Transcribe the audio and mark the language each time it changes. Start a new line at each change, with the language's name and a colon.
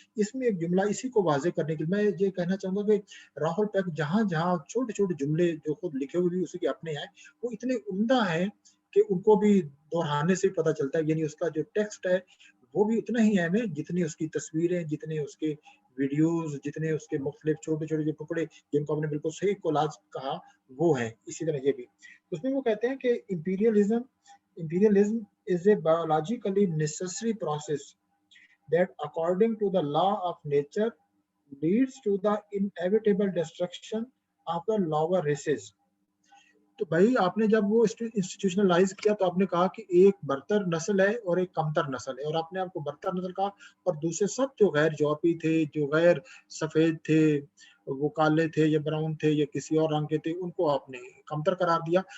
Urdu: اس میں ایک جملہ اسی کو واضح کرنے کے لیے میں یہ کہنا چاہوں گا کہ راہل پیک جہاں جہاں چھوٹے چھوٹے جملے جو خود لکھے ہوئے بھی اسی کے اپنے ہیں وہ اتنے عمدہ ہیں کہ ان کو بھی دہرانے سے پتہ چلتا ہے. یعنی اس کا جو ٹیکسٹ ہے وہ بھی اتنا ہی اہم ہے جتنی اس کی تصویریں, جتنے اس کے ویڈیوز, جتنے اس کے مختلف چھوٹے چھوٹے جو ٹکڑے جن کو ہم نے بالکل صحیح کولاج کہا وہ ہیں. اسی طرح یہ بھی اس میں وہ کہتے ہیں کہ
English: imperialism is a biologically necessary process that according to the law of nature leads to the inevitable destruction of the lower races.
Urdu: تو بھائی آپ نے جب وہ انسٹیٹیوشنلائز کیا تو آپ نے کہا کہ ایک برتر نسل ہے اور ایک کمتر نسل ہے، اور آپ نے آپ کو برتر نسل کہا، اور دوسرے سب جو غیر یورپی تھے، جو غیر سفید تھے، وہ کالے تھے یا براؤن تھے یا کسی اور رنگ کے تھے، ان کو آپ نے کمتر قرار دیا.